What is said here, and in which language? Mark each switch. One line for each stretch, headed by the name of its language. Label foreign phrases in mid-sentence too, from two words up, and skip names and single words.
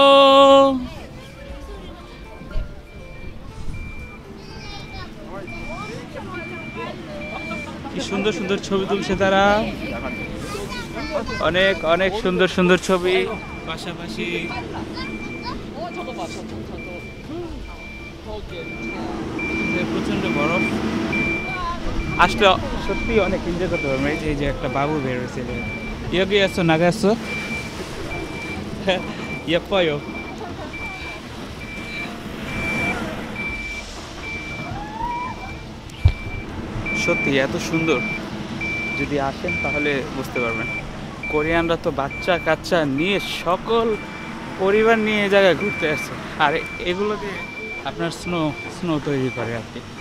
Bangla: কি সুন্দর সুন্দর ছবি তুলছে তারা, অনেক অনেক সুন্দর সুন্দর ছবি। পাশাপাশি প্রচন্ড বরফ, আসলে সত্যি অনেক এনজয় করতে পারবো। এই যে একটা বাবু বের হয়েছে,
Korean: 여기 왔어 나갔어? 예뻐요।
Bangla: সত্যি এত সুন্দর, যদি আসেন তাহলে বুঝতে পারবেন। কোরিয়ানরা তো বাচ্চা কাচ্চা নিয়ে সকল পরিবার নিয়ে এই জায়গায় ঘুরতে আসছে, আর এগুলো দিয়ে আপনার স্নো তৈরি করে আর কি।